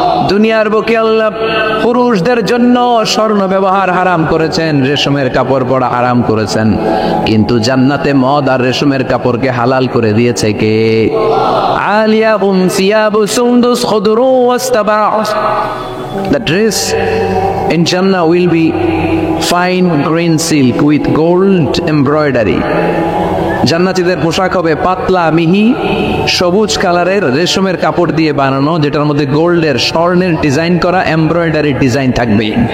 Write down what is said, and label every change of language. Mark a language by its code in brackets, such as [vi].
[bn] দুনিয়ার বুকে আল্লাহ পুরুষদের জন্য স্বর্ণ ব্যবহার হারাম করেছেন, রেশমের কাপড় পরা হারাম করেছেন, কিন্তু জান্নাতে মদ আর রেশমের কাপড়কে হালাল করে দিয়েছে কে? [ar] আলিয়াহুম সিয়াবু সুন্দুস খুদরু ওয়াস্তাবারাস। [en] The dress in Jannah will be fine green silk with gold embroidery. [bn] জান্নাতীদের পোশাক হবে পাতলা মিহি সবুজ কালারের রেশমের কাপড় দিয়ে বানানো, যেটার মধ্যে গোল্ডের স্বর্ণের ডিজাইন করা এমব্রয়ডারি ডিজাইন থাকবে।